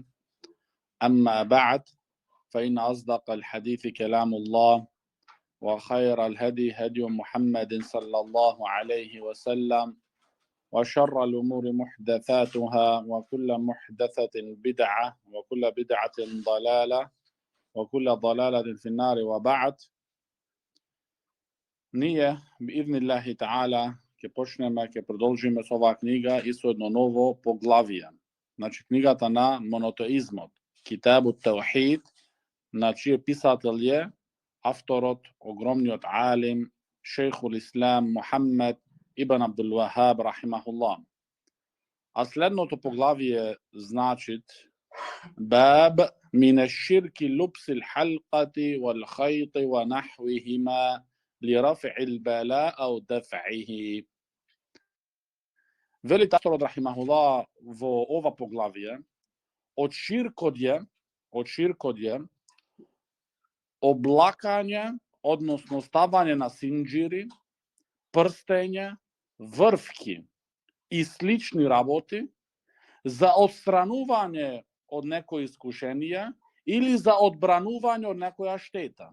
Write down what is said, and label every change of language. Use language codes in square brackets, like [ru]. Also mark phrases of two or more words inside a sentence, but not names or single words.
[ar] أما بعد فإن أصدق الحديث كلام الله وخير الهدي هدي محمد صلى الله عليه وسلم وشر الأمور محدثاتها وكل محدثة بدعة وكل بدعة ضلالة وكل ضلالة في النار. [mk] وبعد nije [ar] بإذن الله تعالى [mk] ќе почнеме, ќе продолжиме со оваа книга и со едно ново поглавие. Значи книгата на монотеизмот, Китабу Таухид, на чиј писател е авторот, огромниот алим, шейхул Ислам Мухаммед ибн Абдул Вахаб рахимахуллах. А следното поглавие значит [ar] باب من الشرك لبس الحلقة والخيط ونحوهما لرفع البلاء أو دفعه. [mk] Вели авторот рахимахуллах во ова поглавие, од ширкот е облакање, односно ставање на синџири, прстење, врвки и слични работи за отстранување од некој искушенија или за одбранување од некоја штета.